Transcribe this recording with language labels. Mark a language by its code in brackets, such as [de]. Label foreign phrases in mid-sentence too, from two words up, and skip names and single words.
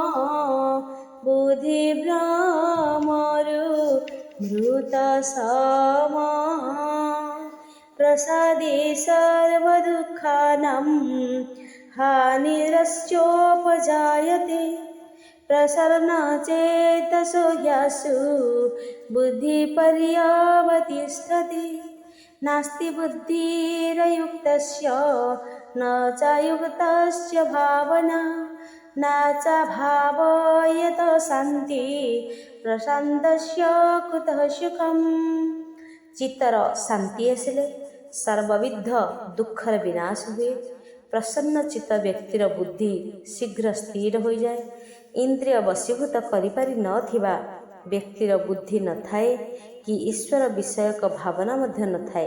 [or] ବୁଦ୍ଧିଭ୍ରମରୁ ମୃତସମ [sa] ପ୍ରସାଦେ ସର୍ବଦୁଃଖାନାଂ ହାନିରଶ୍ଚୋପଜାୟତେ ପ୍ରସନ୍ନଚେତସୋ ह्यासु बुद्धिपर्यवतिष्ठति नास्ति बुद्धिरयुक्तस्य न च युक्तस्य भावना न च भावयत ଶାନ୍ତି ପ୍ରଶାନ୍ତସ୍ୟ କୁତଃ ସୁଖମ୍। [or] ଚିତ୍ତର ଶାନ୍ତି ଆସିଲେ ସର୍ବବିଧ ଦୁଃଖର ବିନାଶ ହୁଏ। ପ୍ରସନ୍ନ ଚିତ୍ତ ବ୍ୟକ୍ତିର ବୁଦ୍ଧି ଶୀଘ୍ର ସ୍ଥିର ହୋଇଯାଏ। ଇନ୍ଦ୍ରିୟ ବଶୀଭୂତ କରିପାରି ନଥିବା ବ୍ୟକ୍ତିର ବୁଦ୍ଧି ନଥାଏ କି ଈଶ୍ୱର ବିଷୟକ ଭାବନା ମଧ୍ୟ ନଥାଏ।